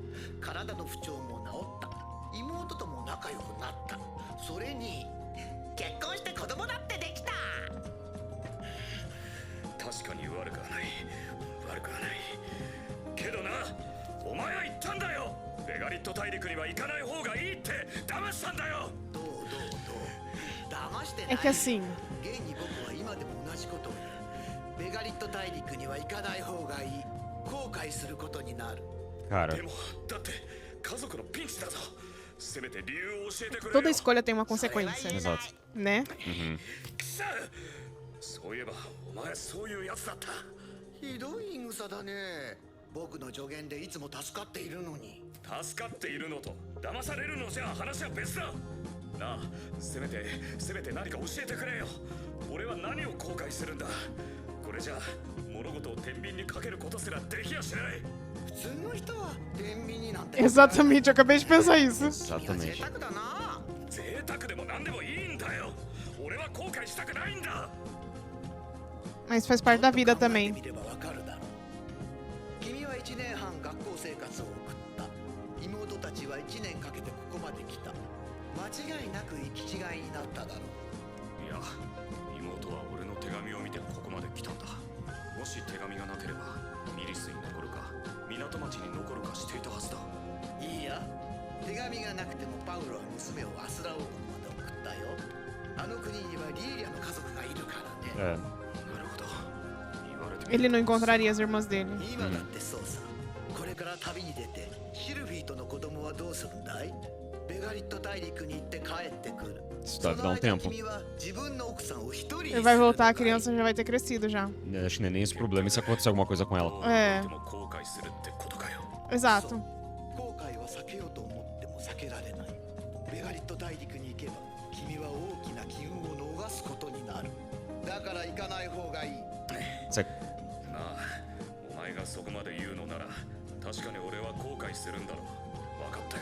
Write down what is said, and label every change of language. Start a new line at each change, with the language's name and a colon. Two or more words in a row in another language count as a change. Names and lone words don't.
Japanese: 体の不調も治った。妹とも仲良くなった。それに結婚して子供だってできた。確かに悪くはないけどな、お前は言ったんだよ。ベガリット大陸には行かない方がいいって騙したんだよ。どう騙してない。
Portuguese: É que assim,
Japanese: 現に僕は今でも同じことを言う。ベガリット大陸には行かない方がいい。後悔することになる。
Portuguese: Cara,
Japanese: でもだって家族のピンチだぞ。せめて理由を教えてくれよ。
Portuguese: toda escolha tem uma consequência, exato. né?
Japanese: くそ、そういえばお前そういうやつだった。ひどい言い草だね。僕の助言でいつも助かっているのに。助かっているのと騙されるのじゃ話は別だ。なあ、せめて何か教えてくれよ。俺は何を後悔するんだ。これじゃ物事を天秤にかけることすらできやしない。普通の人は天秤になんて。
Portuguese: Exatamente, eu acabei de pensar isso.
Japanese: 君は贅
Portuguese: exatamente.
Japanese: 沢だな。贅沢でも何でもいいんだよ。俺は後悔したくないんだ。
Portuguese: Mas faz parte da vida
Japanese: 考えて
Portuguese: também.
Japanese: みればわかるだろう。君は1年半学校生活を送った。妹たちは1年かけてここまで来た。間違いなく行き違いになっただろう。いや、妹は俺の手紙を見てここまで来たんだ。もし手紙がなければミリスに残るか港町に残るかしていたはずだ。いいや、手紙がなくてもパウロは娘をアスラ王国まで送ったよ。あの国にはリーリアの家族がいるからね。
Portuguese: É.
Japanese: なるほど。言われてみ
Portuguese: Ele
Japanese: る
Portuguese: não encontraria as irmãs dele.
Japanese: 今だってそうさ。これから旅に出てシルフィーとの子供はどうするんだい？ベガリット大陸に行って帰ってくる。
Portuguese: Isso deve dar um tempo.
Japanese: 君は自分の奥さんを一人に
Portuguese: Ele vai voltar, a criança já vai ter crescido já. Acho que não é nem esse problema e se acontecer alguma coisa com ela.
Japanese: ええでも後悔するってことかよ。
Portuguese: Exato.
Japanese: 後悔は避けようと思っても避けられない。ベガリット大陸に行けば君は大きな機運を逃すことになる。だから行かない方がいい。
Portuguese: Você-
Japanese: なあ、お前がそこまで言うのなら確かに俺は後悔するんだろう。分かったよ。